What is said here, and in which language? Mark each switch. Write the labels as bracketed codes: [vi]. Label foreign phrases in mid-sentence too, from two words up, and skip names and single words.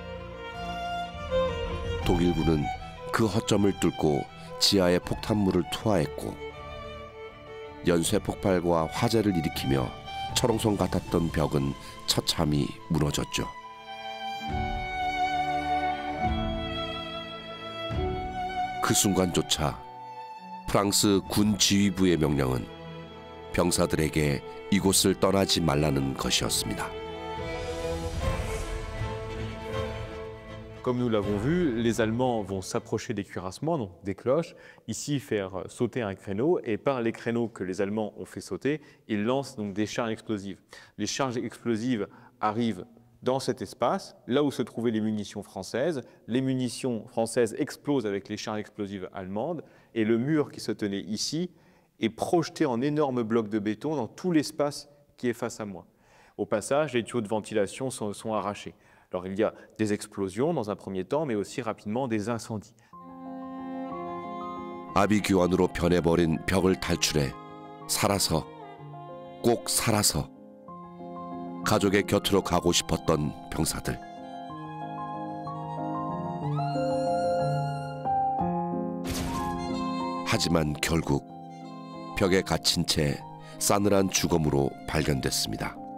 [ko] 독일군은 그 허점을 뚫고 지하에 폭탄물을 투하했고 연쇄 폭발과 화재를 일으키며 철옹성 같았던 벽은 처참히 무너졌죠. 그 순간조차 프랑스 군 지휘부의 명령은 병사들에게 이곳을 떠나지 말라는 것이었습니다. [fr] Comme nous l'avons vu, les Allemands vont s'approcher des cuirassements, donc des cloches, ici faire sauter un créneau, et par les créneaux que les Allemands ont fait sauter, ils lancent donc des charges explosives. Les charges explosives arrivent dans cet espace, là où se trouvaient les munitions françaises explosent avec les charges explosives allemandes, et le mur qui se tenait ici est projeté en énormes blocs de béton dans tout l'espace qui est face à moi. Au passage, les tuyaux de ventilation sont arrachés. Alors il y a des explosions dans un premier temps, mais aussi rapidement des incendies. [ko] 아비규환으로 변해버린 벽을 탈출해 살아서, 꼭 살아서 가족의 곁으로 가고 싶었던 병사들. 하지만 결국 벽에 갇힌 채 싸늘한 죽음으로 발견됐습니다.